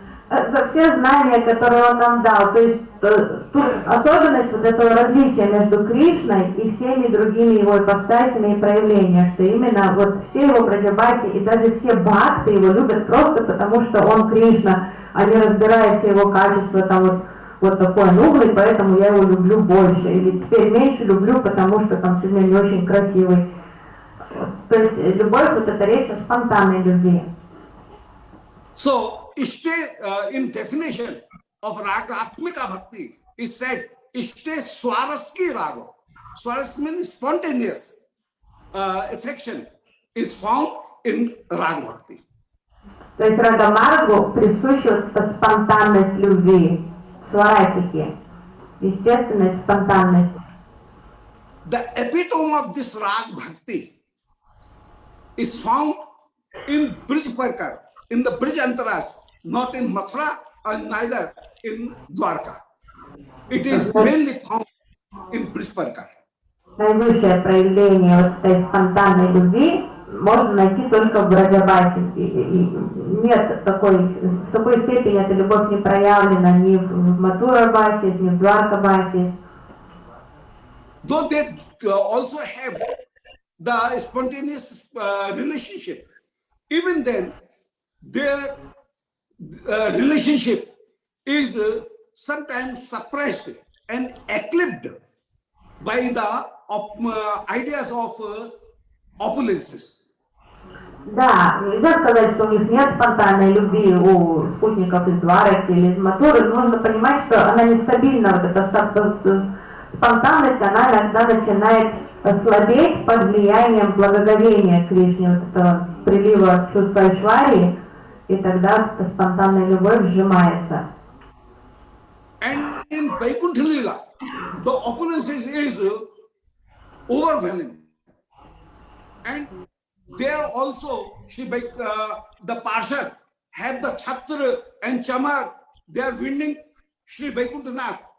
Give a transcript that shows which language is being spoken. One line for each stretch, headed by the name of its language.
Russian: за все знания, которые он нам дал. То есть тут особенность вот этого различия между Кришной и всеми другими его ипостасями и проявлениями, что именно вот все его праджапати и даже все бхакты его любят просто потому, что он Кришна, а не разбирая все его качества, там вот такой нуглый, поэтому я его люблю больше, или теперь меньше люблю, потому что там сегодня не очень красивый. То есть любовь, вот это речь о спонтанной любви.
English: So, in definition of Raga Atmika Bhakti, is said, Ishte Swaraski Raga. Swaraski means spontaneous affection is found in Raga Bhakti.
Russian: То есть Рагамаргу присуща спонтанность любви, сварасики, естественность, спонтанность.
English: The epitome of this Raga Bhakti is found in Brij Parkar, in the Brij Antaras, not in Mathura and neither in Dwarka. It is mainly found in Brij Parkar.
Russian: Наивысшее проявление вот этой спонтанной любви можно найти только в Браджабасе. Нет в такой степени эта любовь не проявлена ни в Матурабасе, ни в Дваркабасе.
English: Though they also have the spontaneous relationship, even then their relationship is sometimes suppressed and eclipsed by the ideas of opulences.
Russian: Да, нельзя сказать, что у них нет спонтанной любви у спутников из Двараки или из Матуры. Нужно понимать, что она нестабильна, вот эта спонтанность, она иногда начинает слабеть под влиянием благоговения Кришне, вот этого прилива чувства Айшварии, и тогда эта спонтанная любовь сжимается.
English: And in Vaikuntha Leela, the opulences is overwhelming. And there also, the Parshad have the Chhatra and Chamar, they are winning Sri Vaikuntha.